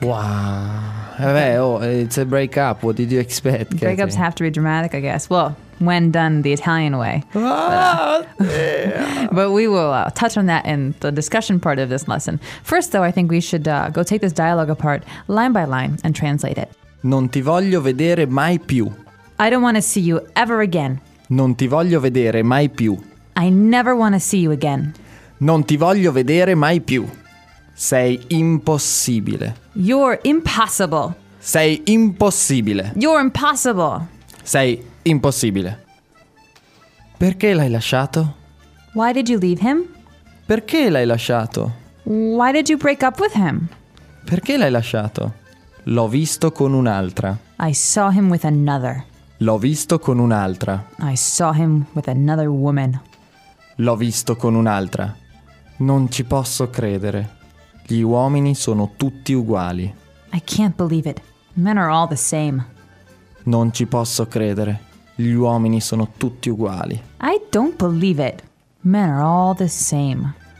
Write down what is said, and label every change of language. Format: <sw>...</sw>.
<en>Wow. It's a breakup. What did you expect? Breakups have to be dramatic, I guess. Well, when done the Italian way. But we will touch on that in the discussion part of this lesson. First, though, I think we should go take this dialogue apart line by line and translate it.</en> <it>Non ti voglio vedere mai più.</it> <en>I don't want to see you ever again.</en> <it>Non ti voglio vedere mai più.</it> <en>I never want to see you again.</en> <it>Non ti voglio vedere mai più. Sei impossibile.</it> <en>You're impossible.</en> <it>Sei impossibile.</it> <en>You're impossible.</en> <it>Sei impossibile. Perché l'hai lasciato?</it> <en>Why did you leave him?</en> <it>Perché l'hai lasciato?</it> <en>Why did you break up with him?</en> <it>Perché l'hai lasciato? L'ho visto con un'altra.</it> <en>I saw him with another.</en> <it>L'ho visto con un'altra.</it> <en>I saw him with another woman.</en> <it>L'ho visto con un'altra. Non ci posso credere. Gli uomini sono tutti uguali.</it> <en>I can't believe it. Men are all the same.</en> <it>Non ci posso credere. Gli uomini sono tutti uguali.</it> <en>I don't believe it. Men are all the same.</en>